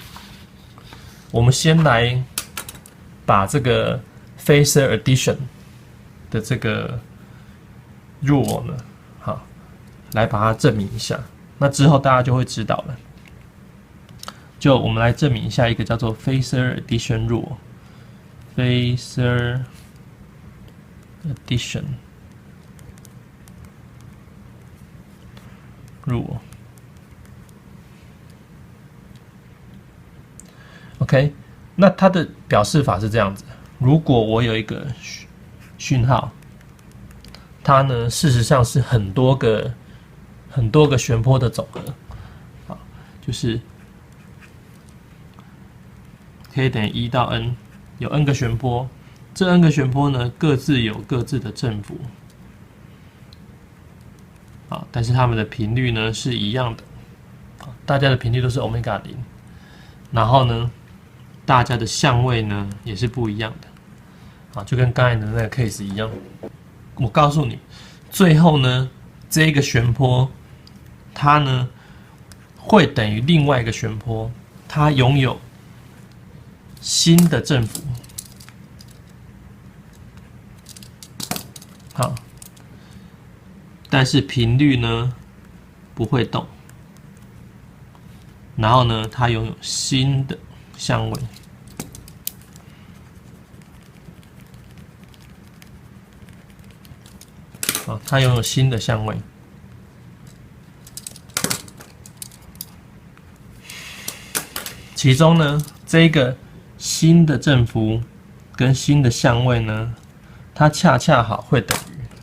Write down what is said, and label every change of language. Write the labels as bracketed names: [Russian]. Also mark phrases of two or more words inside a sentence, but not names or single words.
[Chinese] 我們先來把這個 [English] Phasor addition [Chinese] 的這個 rule 呢，好，來把它證明一下。那之後大家就會知道了。就我們來證明一下一個叫做 [English] Phasor addition rule。Phasor addition rule。OK， [Chinese] 那它的表示法是這樣子：如果我有一個訊號，它呢事實上是很多個旋波的总和，好，就是 k 等於1到 n， 有 n 個旋波，這 n 個旋波呢各自有各自的振幅，好，但是它們的頻率呢是一樣的，大家的頻率都是 0， 然後呢，大家的相位呢也是不一樣的，啊，就跟剛才的那個 case 一樣。我告訴你，最後呢，這個旋波它呢會等於另外一個旋波，它擁有新的振幅，好，但是頻率呢不會動，然後呢，它擁有新的相位，好，它擁有新的相位。其中呢，這個新的振幅跟新的相位呢，它恰恰好會等於